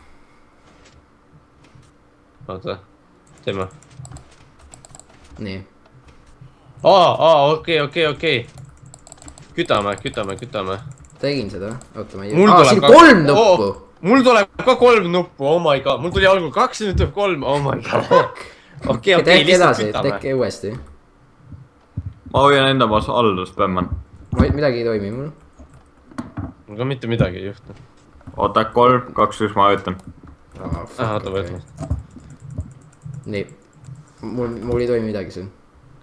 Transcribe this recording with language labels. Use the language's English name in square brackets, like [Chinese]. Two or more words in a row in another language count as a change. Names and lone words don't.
[Estonian] oota, teeme. nii. okei. kütame. tegin seda, oota, ma ei jõudnud. siin 3 nuppu. mul tuleb ka 3 nuppu, [English] oh my god, [Estonian] mul tuli algul 2, nüüd tuleb 3, [English] oh my god. [Estonian] okei, tehke edasi, tehke uuesti. ma hoian enda maas all, spämman. midagi ei toimi mul. mul ka mitte midagi ei juhtu. oota, 3, 2, 1, ma vajutan. oota, võtma. nii, mul ei toimi midagi siin.